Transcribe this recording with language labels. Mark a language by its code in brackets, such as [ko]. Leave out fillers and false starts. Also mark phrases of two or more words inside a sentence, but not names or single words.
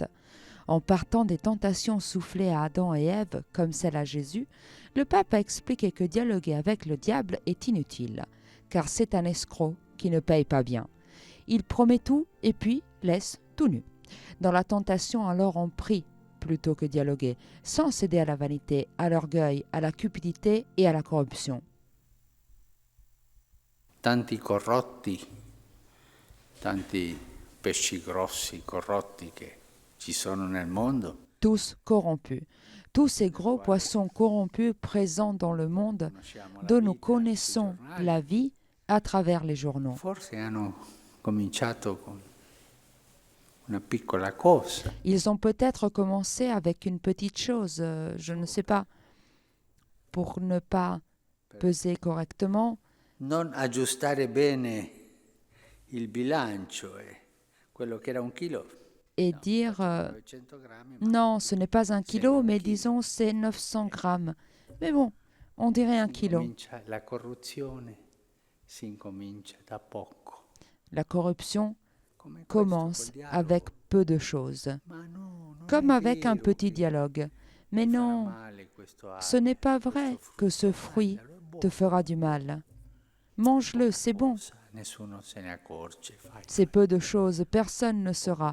[fr] En partant des tentations soufflées à Adam et Ève, comme celle à Jésus, le pape a expliqué que dialoguer avec le diable est inutile, car c'est un escroc qui ne paye pas bien. Il promet tout et puis laisse tout nu. Dans la tentation, alors on prie plutôt que dialoguer, sans céder à la vanité, à l'orgueil, à la cupidité et à la corruption. [it] Tanti corrotti, tanti pesci grossi corrotti che ci sono nel mondo. [fr] Tous corrompus, tous ces gros poissons corrompus présents dans le monde, dont nous connaissons la vie à travers les journaux. [it] Forse hanno cominciato con una piccola cosa. [fr] Ils ont peut-être commencé avec une petite chose, je ne sais pas, pour ne pas peser correctement. [it] Non aggiustare bene il bilancio, quello che era un chilo. [fr] Et dire, non, ce n'est pas 1 kilo, mais disons c'est 900 grammes. Mais bon, on dirait 1 kilo. [it] La corruzione si incomincia da poco. [fr] La corruption commence avec peu de choses, comme avec un petit dialogue. Mais non, ce n'est pas vrai que ce fruit te fera du mal. Mange-le, c'est bon. C'est peu de choses, personne ne saura.